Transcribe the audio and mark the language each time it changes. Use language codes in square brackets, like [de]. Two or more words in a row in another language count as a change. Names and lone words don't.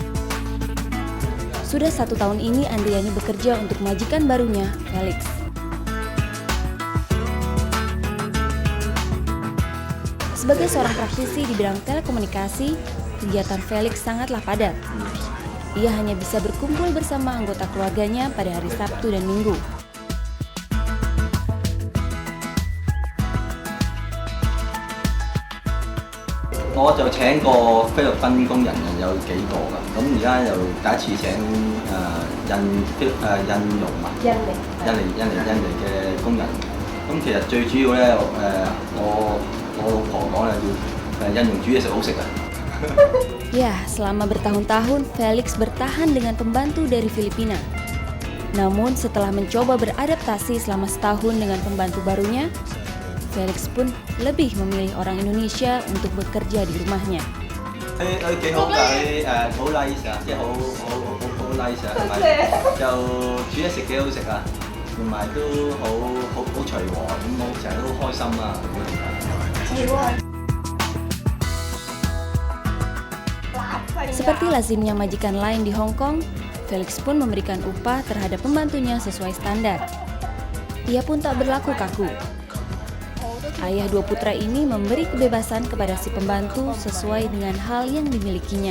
[id] Sudah 1 tahun ini Andriani bekerja untuk majikan barunya, Felix. Sebagai seorang praktisi di bidang telekomunikasi, kegiatan Felix sangatlah padat. Ia hanya bisa berkumpul bersama anggota keluarganya pada hari Sabtu dan Minggu. [yue] 我就請過菲律賓工人有幾個㗎，咁而家又第一次請印傭啊，印尼嘅工人。咁其實最主要咧，我老婆講咧要印傭煮嘢食好食啊。 [id] Ya, selama bertahun-tahun Felix bertahan dengan pembantu dari Filipina. Namun setelah mencoba beradaptasi selama setahun dengan pembantu barunya, Felix pun lebih memilih orang Indonesia untuk bekerja di rumahnya. [yue] 佢幾好㗎，佢好 nice 啊，即係好 nice 啊，同埋就煮嘢食幾好食啊，同埋都好隨和，咁我成日都好開心啊。 [id] Seperti lazimnya majikan lain di Hong Kong, Felix pun memberikan upah terhadap pembantunya sesuai standar. Ia pun tak berlaku kaku. Ayah 2 putra ini memberi kebebasan kepada si pembantu sesuai dengan hal yang dimilikinya.